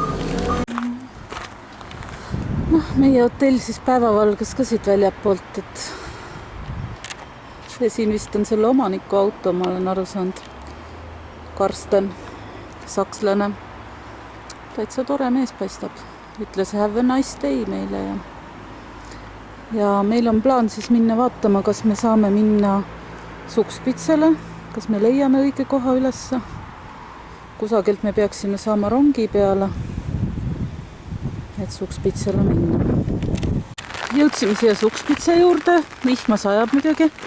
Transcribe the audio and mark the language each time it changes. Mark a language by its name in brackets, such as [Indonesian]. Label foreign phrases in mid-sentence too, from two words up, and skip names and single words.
[Estonian] Meie hotell siis päevavalges ka siit väljapoolt, et siin vist on selle omaniku auto, ma olen aru saanud. Karsten, sakslane. Täitsa tore mees paistab. Ütles [English] have a nice day [Estonian] meile ja meil on plaan siis minna vaatama, kas me saame minna Sukspitsale, kas me leiame õige koha ülesse. Kusagilt me peaksime saama rongi peale, et Sukspitsale minna. Jõudsime siia Sukspitsa juurde, vihma sajab muidugi.